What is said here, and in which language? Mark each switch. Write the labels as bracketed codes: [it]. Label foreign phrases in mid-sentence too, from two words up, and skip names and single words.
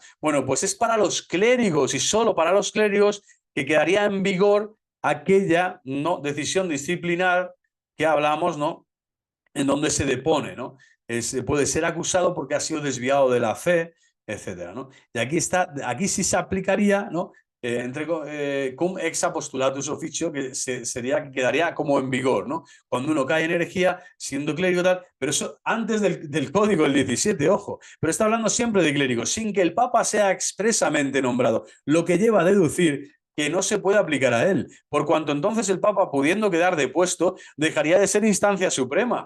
[es] Bueno, pues es para los clérigos y solo para los clérigos que quedaría en vigor aquella decisión disciplinar que hablamos, ¿no? En donde se depone, ¿no? Puede ser acusado porque ha sido desviado de la fe, etcétera, ¿no? Y aquí sí se aplicaría, ¿no? [la] Cum ex apostolatus officio, [es] que quedaría como en vigor, ¿no? Cuando uno cae en herejía, siendo clérigo tal, pero eso antes del código del 17, ojo, pero está hablando siempre de clérigos, sin que el Papa sea expresamente nombrado, lo que lleva a deducir que no se puede aplicar a él, por cuanto entonces el Papa, pudiendo quedar depuesto, dejaría de ser instancia suprema.